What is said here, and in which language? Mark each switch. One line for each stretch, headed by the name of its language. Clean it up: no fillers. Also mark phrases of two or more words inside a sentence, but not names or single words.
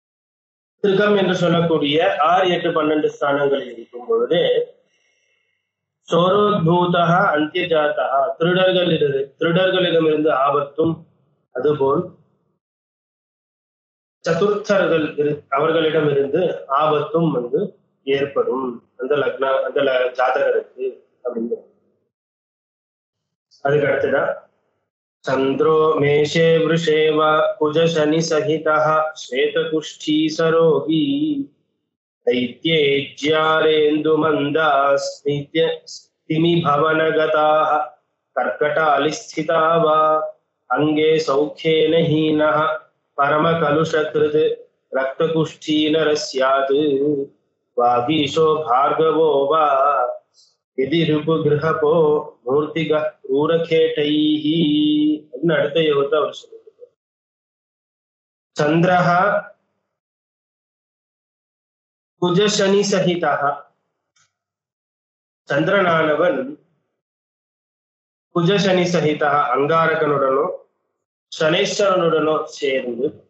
Tamil: திருக்கம் என்று சொல்லக்கூடிய 6, 8, 12 ஸ்தானங்களில் இருக்கும் பொழுது
Sanskrit: चोरोद्भूता अन्त्यजाता
Tamil: திருடர்களிடமிருந்து ஆபத்தும், அதுபோல் சதுர்த்தர்கள் அவர்களிடமிருந்து ஆபத்தும் ஏற்படும் அந்த ஜாதகருக்கு அப்படிங்கிறது. அதுக்கு அடுத்ததான்
Sanskrit: चन्द्रो मेषे वृषे वा कुज शनि सहिता श्वेतकुष्ठी सरोगी दैत्येज्यारेन्दु मन्दास्मिति भवनगताः कर्कटालिस्थिता वा अंगे सौख्येन हीनः परमकलुषकृत् रक्तकुष्ठीनरस्यात् वागीशो भार्गवो वा यदि ऋपुगृहपो मूर्तिगः क्रूरखेटैः.
Tamil: அடுத்த யோகத்தை அவர் சொல்லியிருக்கார்.
Sanskrit: चन्द्रः कुजशनि सहिता,
Tamil: சந்திரனானவன்
Sanskrit: कुजशनि सहिता
Tamil: அங்காரகனுடனோ சனேஸ்வரனுடனோ சேர்ந்து